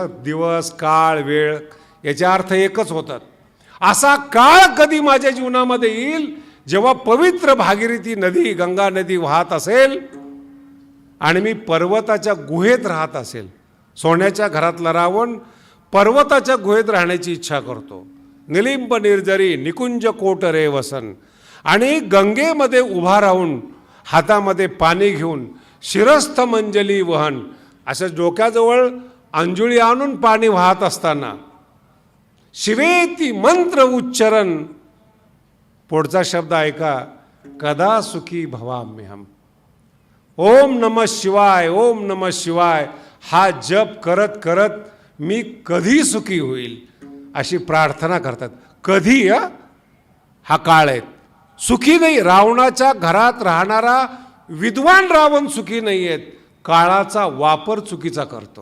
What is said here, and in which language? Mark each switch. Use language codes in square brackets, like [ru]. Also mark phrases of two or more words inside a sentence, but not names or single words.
[mr] दिवस, काळ, वेळ याचे अर्थ एकच होतात. असा काळ कधी माझ्या जीवनामध्ये येईल जेव्हा पवित्र भागीरथी नदी, गंगा नदी वाहत असेल आणि मी पर्वताच्या गुहेत राहत असेल. सोन्याच्या घरातला रावण पर्वताच्या गुहेत राहण्याची इच्छा करतो. [sa] निलिंब निर्जरी निकुंज कोटरे वसन. [mr] आणि गंगेमध्ये उभा राहून हातामध्ये पाणी घेऊन [sa] शिरस्थ मंजली वहन, [mr] असं डोक्याजवळ अंजुळी आणून पाणी वाहत असताना [sa] शिवेती मंत्र उच्चारण. [mr] पुढचा शब्द ऐका, [sa] कदा सुखी भवाम्यहम. ओम नमः शिवाय, ओम नमः शिवाय [mr] हा जप करत करत मी कधी सुखी होईल अशी प्रार्थना करतात. कधी हा काळ आहे. सुखी नाही. रावणाच्या घरात राहणारा विद्वान रावण सुखी नाही आहेत, काळाचा वापर चुकीचा करतो.